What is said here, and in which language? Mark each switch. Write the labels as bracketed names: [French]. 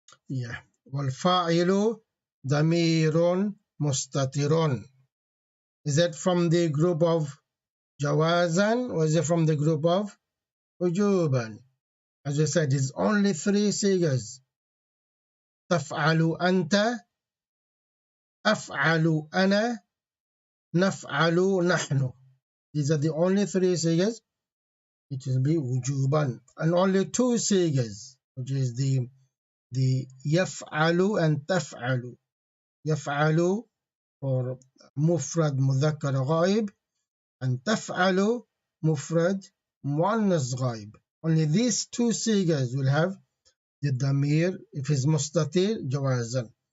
[Arabic] Yeah. والفاعل ضمير مستتر. [English] Is that from the group of جوازا or is it from the group of وجوبا? As I said, it's only three sigas. [Arabic] تفعل أنت, أفعل أنا, نفعل نحن. [English] These are the only three sigas. It will be وجوبا. And only two sigas, which is the يفعل and تفعل. [Arabic] يفعل for مفرد مذكر غائب and تفعل مفرد مؤنث غائب. [English] Only these two sigas will have the damir if it's mustatir جوازا.